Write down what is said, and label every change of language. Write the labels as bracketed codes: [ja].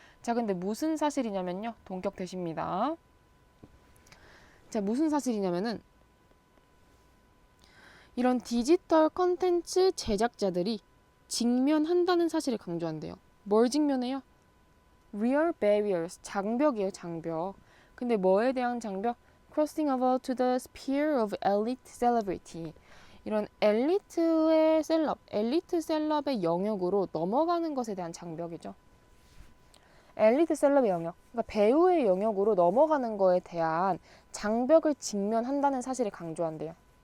[ko] 자, 근데 무슨 사실이냐면요, 동격 대시입니다. 자, 무슨 사실이냐면은 이런 디지털 컨텐츠 제작자들이 직면한다는 사실을 강조한대요. 뭘 직면해요? [en] Real barriers, [ko] 장벽이에요, 장벽. 근데 뭐에 대한 장벽? [en] Crossing over to the sphere of elite celebrity. [ko] 이런 엘리트의 셀럽, 엘리트 셀럽의 영역으로 넘어가는 것에 대한 장벽이죠. 엘리트 셀럽의 영역, 그러니까 배우의 영역으로 넘어가는 거에 대한 장벽을 직면한다는 사실을 강조한대요.